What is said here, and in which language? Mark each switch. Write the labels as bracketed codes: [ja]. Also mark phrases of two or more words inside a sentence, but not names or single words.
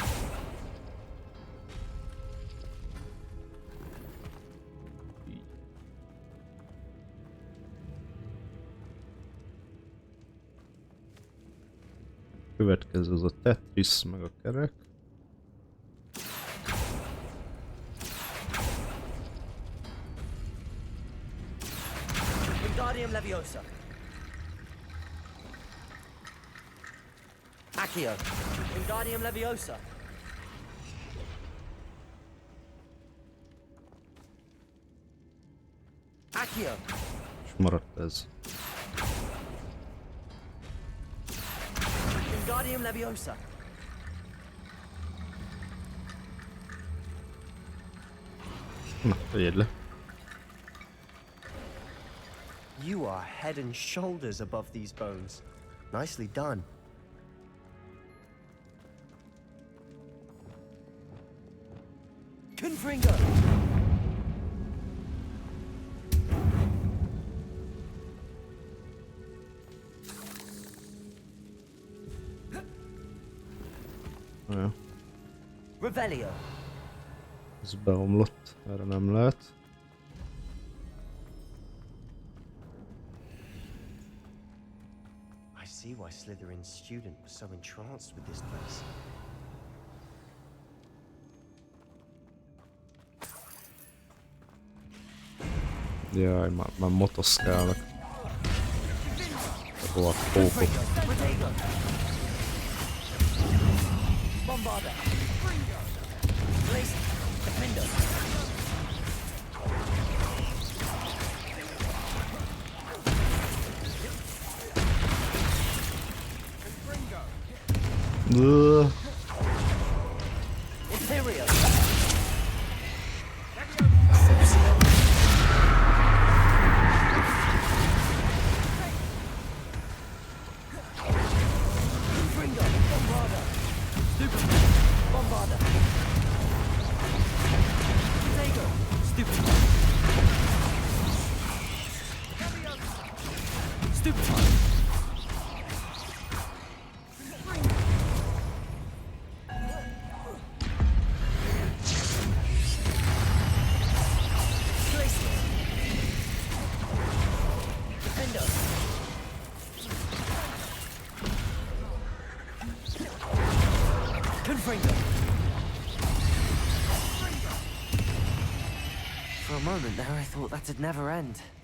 [hu] Így. Következő az a Tetris meg a kerek. Wingardium Leviosa. Accio. Wingardium Leviosa. Accio. És maradt ez. Wingardium Leviosa. Na, tegyed le. [en] You are head and shoulders above these bones. Nicely done. [hu] Confringo. Ja, Revelio. ez beomlott, erre nem lehet. [en] I see why Slytherin's student was so entranced with this place. [hu] Jaj, már motoszkálnak. A rohadt pókok. Bombarda. Blaze. Defender. Ugh. Imperial. Confringo. Bombarda. Stupid. Bombarda. Potato. Stupid. Stupid. [en] For a moment there, I thought that'd never end.